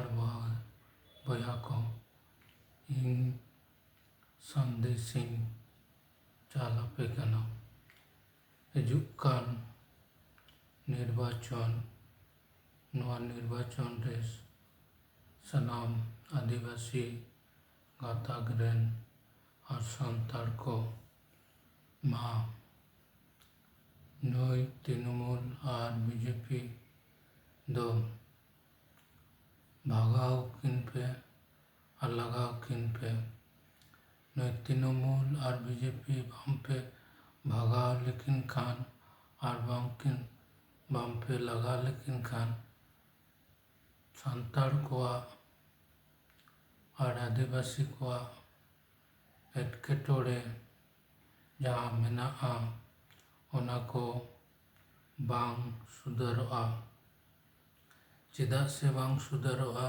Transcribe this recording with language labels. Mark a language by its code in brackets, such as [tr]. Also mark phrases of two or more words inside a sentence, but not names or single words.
[sat] ᱵᱚᱭᱦᱟ ᱠᱚ, ᱤᱧ ᱥᱟᱸᱫᱮᱥᱤᱧ ᱪᱟᱞ ᱟᱯᱮ ᱠᱟᱱᱟ᱾ ᱦᱤᱡᱩᱜ ᱠᱟᱱ ᱱᱤᱨᱵᱟᱪᱚᱱ, ᱱᱚᱣᱟ ᱱᱤᱨᱵᱟᱪᱚᱱ ᱨᱮ ᱥᱟᱱᱟᱢ ᱟᱹᱫᱤᱵᱟᱹᱥᱤ ᱜᱟᱛᱟᱠ ᱨᱮᱱ ᱟᱨ ᱥᱟᱱᱛᱟᱲ ᱠᱚ ᱢᱟ ᱱᱩᱭ ᱛৃণᱢূল আর বিজেপি ᱫᱚ ᱵᱷᱟᱜᱟᱣ ᱠᱤᱱ ᱯᱮ ᱟᱨ ᱞᱟᱜᱟᱣ ᱠᱤᱱ ᱯᱮ᱾ ᱱᱩᱭ ᱛৃণᱢূল আর বিজেপি ᱵᱟᱝᱯᱮ ᱵᱷᱟᱜᱟᱣ ᱞᱮᱠᱤᱱ ᱠᱷᱟᱱ আর ᱵᱟᱝᱯᱮ ᱞᱟᱜᱟᱣ ᱞᱮᱠᱤᱱ ᱠᱷᱟᱱ ᱥᱟᱱᱛᱟᱲ ᱠᱚᱣᱟᱜ আর ᱟᱹᱫᱤᱵᱟᱹᱥᱤ ᱠᱚᱣᱟᱜ ᱮᱴᱠᱮᱴᱚᱬᱮ ᱡᱟᱦᱟᱸ ᱢᱮᱱᱟᱜᱼᱟ ᱚᱱᱟ ᱠᱚ ᱵᱟᱝ ᱥᱩᱫᱷᱟᱹᱨᱚᱜᱼᱟ᱾ ᱪᱮᱫᱟᱜ ᱥᱮ ᱵᱟᱝ ᱥᱩᱫᱷᱟᱹᱨᱚᱜᱼᱟ?